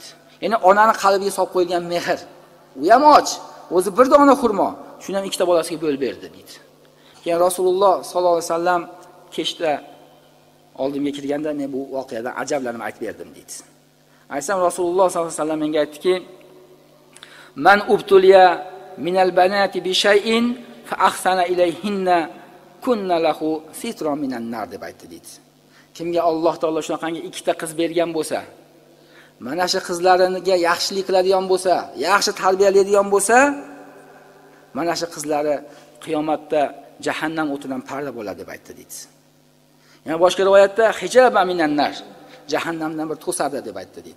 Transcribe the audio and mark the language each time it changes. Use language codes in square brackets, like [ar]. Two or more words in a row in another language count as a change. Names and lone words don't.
[uz] Ya'ni onaning qalbiga solib qo'yilgan mehr. U ham och, o'zi bir dona xurmo, shuni ham ikkita bolasiga bo'lib berdi deydi. Keyin Rasululloh [ar] صلى الله عليه وسلم [uz] kechda oldimga kirganda men bu voqeadan ajablanib aytib berdim deydi. Aysam Rasululloh [ar] صلى الله عليه وسلم [uz] menga aytdiki: [ar] "من ابتلي من البنات بشيء فأحسن إليهن كن له سترا من النار" [uz] deb aytdi deydi. Kimga Alloh taolo shunaqangi ikkita qiz bergan bo'lsa, mana shu qizlariga yaxshilik qiladigan bo'lsa, yaxshi tarbiyalaydigan bo'lsa, mana shu qizlari qiyomatda jahannam o'tidan parda bo'ladi deb aytdi deydi. Yana boshqa rivoyatda [ar] حجابا من النار, [uz] jahannamdan bir to'sadi deb aytdi deydi.